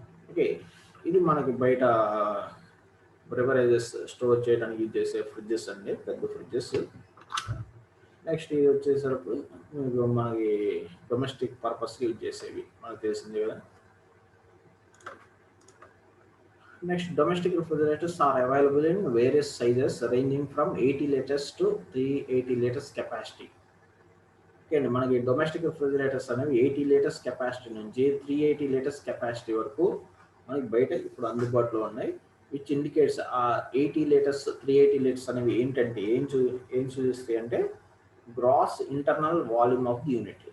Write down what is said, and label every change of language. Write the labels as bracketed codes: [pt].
[te] Okay, ఇది మనకి బయట బ్రెవరేజెస్ స్టోర్ చేయడానికి యూజ్ చేసే ఫ్రిడ్జెస్ అండి, పెద్ద ఫ్రిడ్జెస్. నెక్స్ట్ ఇది వచ్చేసరికి మనకి డొమెస్టిక్ పర్పస్కి యూజ్ చేసేవి మనకు తెలిసింది కదా. [en] Next, domestic refrigerators are available in various sizes ranging from 80 liters to 380 liters capacity. [te] Okay అండి, మనకి డొమెస్టిక్ రిఫ్రిజిరేటర్స్ అనేవి 80 లీటర్స్ కెపాసిటీ నుంచి 380 లీటర్స్ కెపాసిటీ వరకు మనకి బయట ఇప్పుడు అందుబాటులో ఉన్నాయి. [en] which indicates [te] ఆ 80 లీటర్స్ 380 లీటర్స్ అనేవి ఏంటంటే ఏం సూచిస్తాయి అంటే [en] Gross internal volume of the unit.